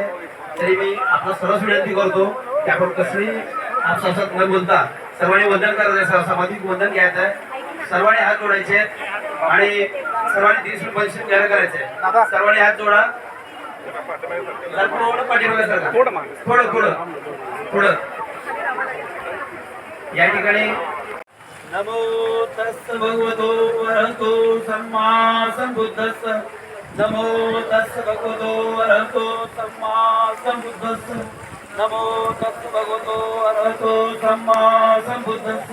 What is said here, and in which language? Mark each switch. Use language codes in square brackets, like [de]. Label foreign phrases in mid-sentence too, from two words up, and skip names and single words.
[mr] तरी मी आपला सर्वच विनंती करतो की आपण कसली आपसात न बोलता सर्वांनी वंदन करायचं, सामाजिक वंदन घ्यायचं आहे. सर्वांनी हात जोडायचे आणि सर्वांनी 30 रुपये जाहीर करायचे. सर्वांनी हात जोडा. थोडं या ठिकाणी [pi] नमो तस् भगवतो अरहतो सम्मा संबुद्धस्स, नमो तस् भगवतो अरहतो सम्मा संबुद्धस्स, नमो तस् भगवतो अरहतो सम्मा संबुद्धस्स.